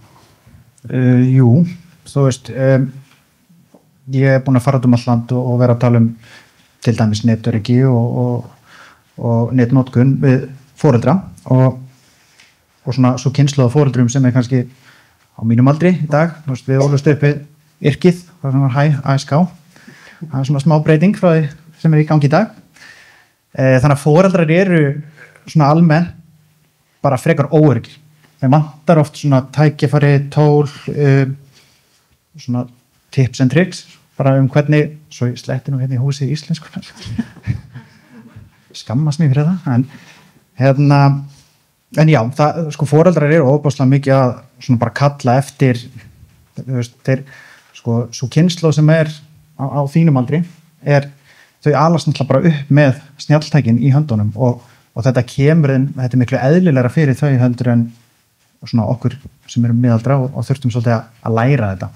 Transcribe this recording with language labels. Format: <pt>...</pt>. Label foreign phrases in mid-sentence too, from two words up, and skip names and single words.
<is>Jú, þú veist, ég er búin að fara út all land og vera að tala til dæmis netöryggi og netnotkun við foreldra og svona svo kynslóð af foreldrum sem kannski á mínum aldri í dag, við ólust upp við yrkið, það sem var ASK, það svona smá breyting frá því sem í gangi í dag. Þannig að foreldrar eru svona almenn bara frekar óöryggir. Þeim vantar oft svona tækifæri, tól, svona</is> <en>tips and tricks,</en> <is>bara hvernig, svo ég sletti nú hérna í húsið í íslensku, skammast mér fyrir það, en já, sko foreldrar eru óbáslega mikið að svona bara kalla eftir, þeir, sko, svo kynslóð sem á þínum aldri, þau alast náttúrulega bara upp með snjalltækin í höndunum og þetta þetta miklu eðlilegra fyrir þau heldur en svona okkur sem erum miðaldra og þurftum svolítið að læra þetta.</is>